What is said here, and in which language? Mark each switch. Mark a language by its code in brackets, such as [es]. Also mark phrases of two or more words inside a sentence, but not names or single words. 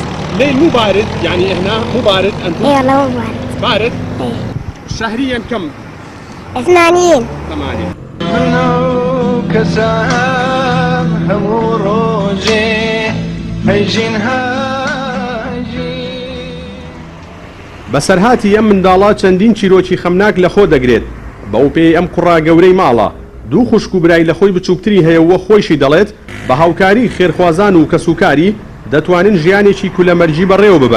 [ar] الليل مو بارد يعني هنا مو بارد أنتم؟ ايه والله مو بارد. بارد؟ ايه. شهريا كم؟ 80. 8. منو كسام هموروجي هيجين هاجي [ckb] بەسەرهاتی ئەم منداڵە چەندین چیرۆکی خەمناک لە خۆ دەگرێت بەو پێی ئەم کوڕا گەورەی ماڵە دوو خوشک و برای لە خۆی بچووکتری هەیە وە خۆیشی دەڵێت بە هاوکاری خێرخوازان و کەسوکاری دەتوانن ژیانێکی کولەمەرجی بەڕێوە ببەن.